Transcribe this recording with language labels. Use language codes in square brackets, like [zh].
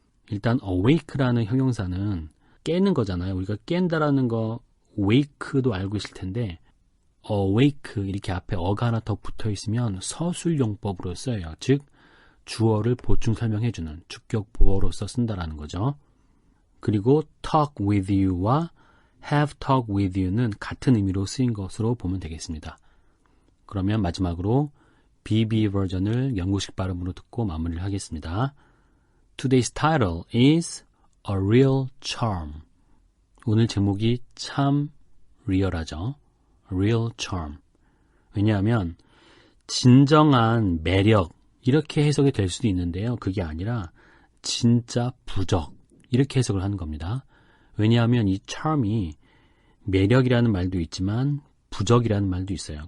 [ko] 일단 awake라는 형용사는 깨는 거잖아요. 우리가 깬다라는 거 wake도 알고 있을 텐데 awake 이렇게 앞에 어가 하나 더 붙어 있으면 서술용법으로 써요. 즉 주어를 보충 설명해주는 주격 보어로서 쓴다라는 거죠. 그리고 [en] talk with you [ko] 와 [en] have talk with you [ko] 는 같은 의미로 쓰인 것으로 보면 되겠습니다. 그러면 마지막으로 BB 버전을 영국식 발음으로 듣고 마무리를 하겠습니다. [en] Today's title is A Real Charm. [ko] 오늘 제목이 참 리얼하죠. [en] Real Charm. [ko] 왜냐하면 진정한 매력 이렇게 해석이 될 수도 있는데요. 그게 아니라 진짜 부적 이렇게 해석을 하는 겁니다. 왜냐하면 이 charm이 매력이라는 말도 있지만 부적이라는 말도 있어요.